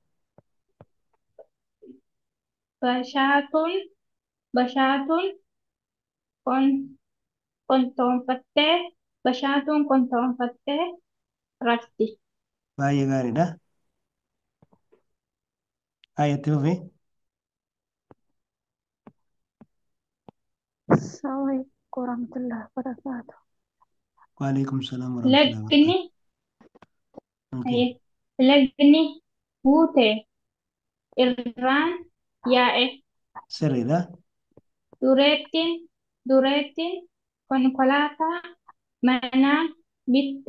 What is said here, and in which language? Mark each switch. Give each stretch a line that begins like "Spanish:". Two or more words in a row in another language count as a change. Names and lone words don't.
Oromo: Bashaatuun kontoonfattee rafti. Baay'ee gaariidha. Itti fufi.
Arabic: السلام عليكم ورحمة الله وبركاته. وعليكم السلام ورحمة الله وبركاته.
Oromo: Lagni guute irraan yaa'e. Sirriidha. Dureettiin konkolaataa manaa bitte.